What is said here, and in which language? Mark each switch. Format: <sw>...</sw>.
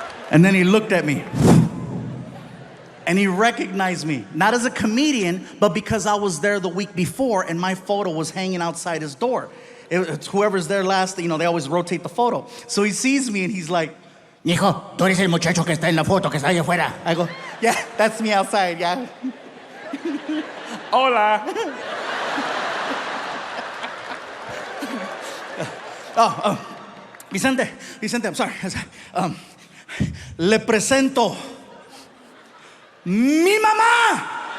<en>And then he looked at me. And he recognized me. Not as a comedian, but because I was there the week before and my photo was hanging outside his door. It's whoever's there last, you know, they always rotate the photo. So he sees me and he's like,</en> <es>mijo, tú eres el muchacho que está en la foto, que está allá afuera.</es> <en>I go, yeah, that's me outside, yeah. Hola.</en> <es>Vicente,</es> <en>I'm sorry.</en> <es>Le presento mi mamá.</es>